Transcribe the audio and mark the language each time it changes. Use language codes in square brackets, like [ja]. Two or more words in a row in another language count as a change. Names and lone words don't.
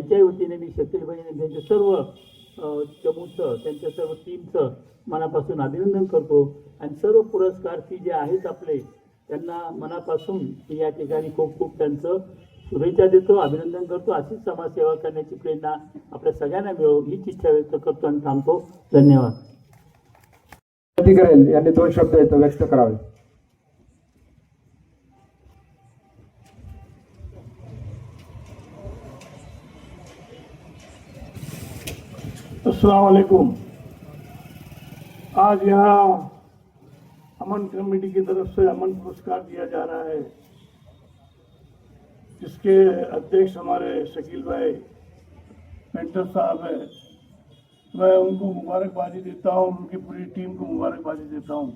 [mr] त्यांच्याही वतीने मी शकीलबाई आणि त्यांचे सर्व चमूचं त्यांच्या सर्व टीमचं मनापासून अभिनंदन करतो आणि सर्व पुरस्कारर्थी जे आहेत आपले त्यांना मनापासून मी या ठिकाणी खूप खूप त्यांचं शुभेच्छा देतो, अभिनंदन करतो. अशीच समाजसेवा करण्याची प्रेरणा आपल्या सगळ्यांना मिळो हीच इच्छा व्यक्त करतो आणि थांबतो. धन्यवाद. करेल यांनी 2 शब्द व्यक्त करावे. [ar] السلام عليكم. [hi] आज यहाँ अमन कमेटी की तरफ से अमन पुरस्कार दिया जा रहा है, जिसके अध्यक्ष हमारे शकील भाई पेंटर साहब है. मैं उनको मुबारकबादी देता हूँ, उनकी पूरी टीम को मुबारकबादी देता हूँ.